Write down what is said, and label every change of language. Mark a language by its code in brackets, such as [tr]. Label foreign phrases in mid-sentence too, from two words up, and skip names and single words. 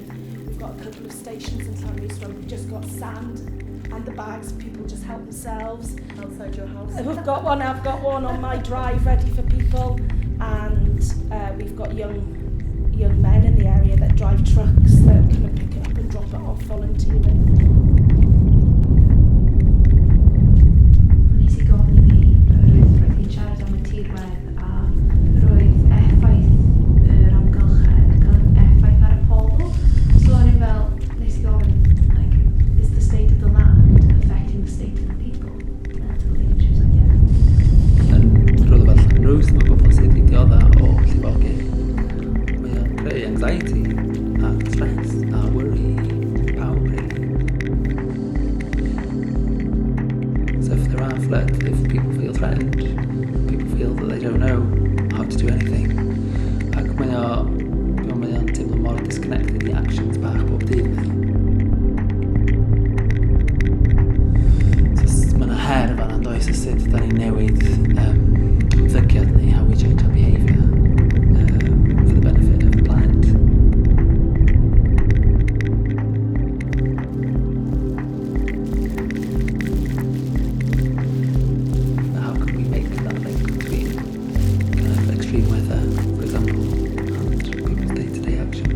[en] We've got a couple of stations in Llanrwst where we've just got sand and the bags. People just help themselves. Outside your house? I've got one on my drive ready for people. And we've got young men in the area that drive trucks that come and pick it up and drop it off volunteering. [cy] Nes I gofyn iddi roedd hi'n siarad am y tirwedd a roedd effaith yr amgylchedd yn cael effaith ar y pobl. So o'n i fel, nes I gofyn, [en] like, is the state of the land affecting the state of the people mentally? And she was like, yeah. [cy] Yn rhywle fel Llanrwst, mae bobl sydd wedi dioddau o llifogydd. Mae o'n creu anxiety a stress a worry pawb really. [en] So if there are floods, if people feel threatened, people feel that they don't know how to do anything, [cy] ac mae o'n teimlo mor disconnected i actions bach bob dydd. So mae yna her fan yn does o sut da ni'n newid ymddygiad ni, [en] how we change our behaviour for the benefit of the planet. How can we make that link between extreme weather, for example, and people's day-to-day actions?